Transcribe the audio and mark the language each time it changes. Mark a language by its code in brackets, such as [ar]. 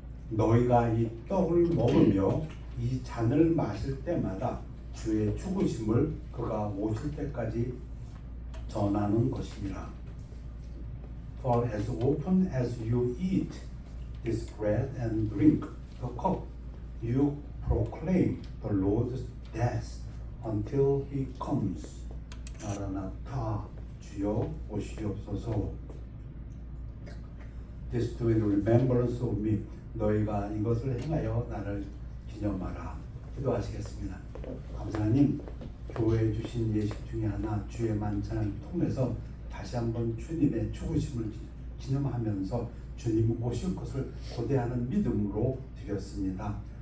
[ko] 너희가 이 떡을 먹으며 이 잔을 마실 때마다 주의 죽으심을 그가 오실 때까지 전하는 것이니라. [en] For as often as you eat this bread and drink the cup, you proclaim the Lord's death until he comes. [ko] 마라나타, 주여 오시옵소서. [en] This do in remembrance of me. [ko] 너희가 이것을 행하여 나를 기념하라. 기도하시겠습니다. 아버지 하나님, 교회에 주신 예식 중에 하나 주의 만찬을 통해서 다시 한번 주님의 죽으심을 기념하면서 주님 오실 것을 고대하는 믿음으로 드렸습니다.